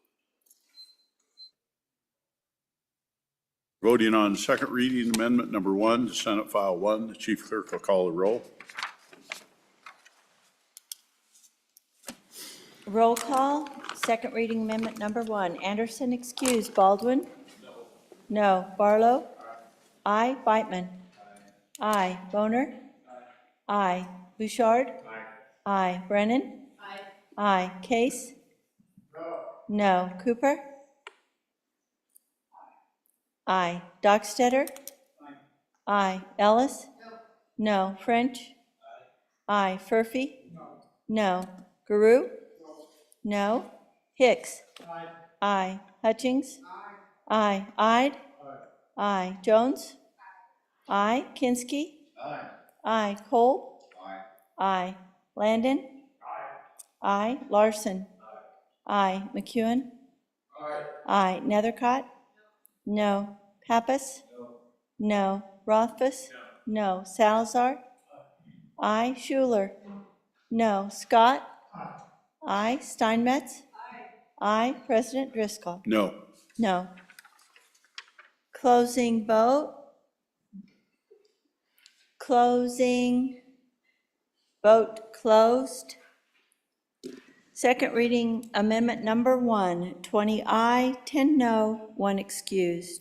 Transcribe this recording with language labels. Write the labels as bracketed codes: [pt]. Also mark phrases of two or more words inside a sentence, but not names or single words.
[en] Voting on second reading amendment number 1 to Senate File 1, the chief clerk will call the roll. Roll call, second reading amendment number 1. Anderson excused. Baldwin? No. Barlow? Aye. Beitman? Aye. Boner? Aye. Bouchard? Aye. Brennan? Aye. Case? No. Cooper? Aye. Dockstetter? Aye. Ellis? No. French? Aye. Furphy? No. Guru? No. Hicks? Aye. Hutchings? Aye. Ide? Aye. Jones? Aye. Kinski? Aye. Cole? Aye. Landon? Aye. Larson? Aye. McEwen? Aye. Nethercott? No. Pappas? No. Rothfuss? No. Salazar? Aye. Schuler? No. Scott? Aye. Steinmetz? Aye. President Driscoll? No. No. Closing vote. Closing. Vote closed. Second reading amendment number 1, 20 aye, 10 no, 1 excused.